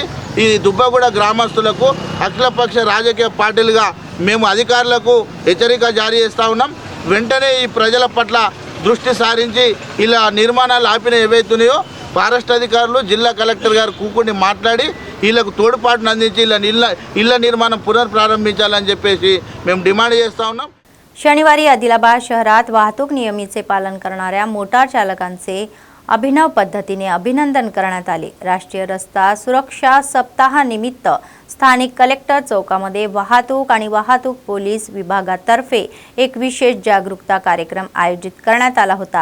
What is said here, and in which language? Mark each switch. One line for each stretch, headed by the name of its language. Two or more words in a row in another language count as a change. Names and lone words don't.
Telugu: ఈ దుబ్బగూడ గ్రామస్తులకు అఖిలపక్ష రాజకీయ పార్టీలుగా మేము అధికారులకు హెచ్చరిక జారీ చేస్తూ ఉన్నాం. వెంటనే ఈ ప్రజల పట్ల దృష్టి సారించి ఇలా నిర్మాణాలు ఆపిన ఏవైతున్నాయో ఫారెస్ట్ అధికారులు జిల్లా కలెక్టర్ గారు కూకుని మాట్లాడి వీళ్ళకు తోడ్పాటును అందించి ఇళ్ల నిర్మాణ పునఃప్రారంభించాలని చెప్పేసి మేము డిమాండ్ చేస్తా ఉన్నాం.
Marathi: शनिवारी आदिलाबाद शहरात वाहतूक नियमाचे पालन करणाऱ्या मोटार चालकांचे अभिनव पद्धतीने अभिनंदन करण्यात आले. राष्ट्रीय रस्ता सुरक्षा सप्ताहानिमित्त स्थानिक कलेक्टर चौकामध्ये वाहतूक आणि वाहतूक पोलीस विभागातर्फे एक विशेष जागरूकता कार्यक्रम आयोजित करण्यात आला होता.